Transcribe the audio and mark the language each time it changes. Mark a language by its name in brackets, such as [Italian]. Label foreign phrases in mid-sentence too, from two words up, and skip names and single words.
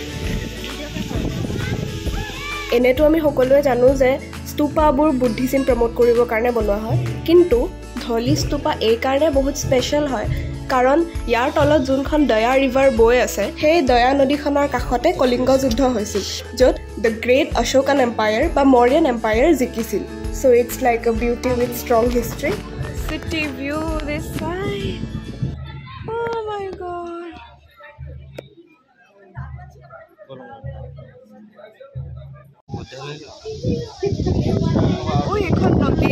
[Assamese] এনেতো আমি সকলোৱে জানো যে স্তূপাবোৰ [English] Buddhism promote [Assamese] কৰিবৰ কাৰণে বনোৱা হয়, কিন্তু ধলি স্তূপা এই কাৰণে বহুত স্পেচিয়েল হয় কাৰণ ইয়াৰ তলত যোনখন দয়া ৰিভাৰ বৈ আছে সেই দয়া নদীখনৰ কাষতে কলিংগ যুদ্ধ হৈছিল, য'ত [English] the great Ashokan empire [Assamese] বা [English] Mauryan empire [Assamese] জিকিছিল। [English] So it's like a beauty with strong history. City view this side. Oh my god. [Assamese] Oh, একোন নদী.